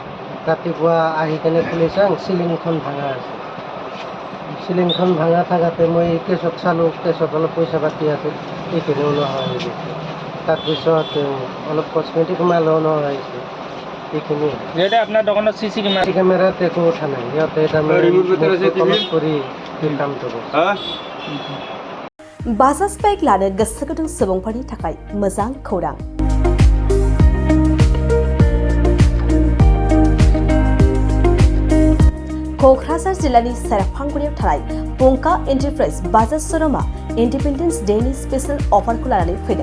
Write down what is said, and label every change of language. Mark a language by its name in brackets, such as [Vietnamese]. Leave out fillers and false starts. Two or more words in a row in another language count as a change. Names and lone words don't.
[Assamese] ৰাতিপুৱা আহি কেনে পুলিচে চিলিংখন ভাঙা আছে, চিলিংখন ভাঙা থাকাতে মই কেছত চালোঁ, কেছত অলপ পইচা পাতি আছিল, এইখিনিও নোহোৱা হৈ গৈছে। তাৰপিছত অলপ কচমেটিক মালো নোহোৱা হৈছে, এইখিনিয়ে। যিহেতু আপোনাৰ দোকানত চিচি চি কেমেৰাত একো উঠা নাই, সিহঁতে তাৰমানে তলত কৰি এই কামটো কৰিছে। [Bodo] बाजाज बाइक लानो गोसो गुदुं सुबुंफोरनि थाखाय मोजां खौरां। क'क्राझार जिल्लानि सेरफांगुरियाव थानाय पंका एन्टारप्राइज बाजाज श'रुमा [English] Independence Dayनि special offerखौ [Bodo] लानानै फैदों।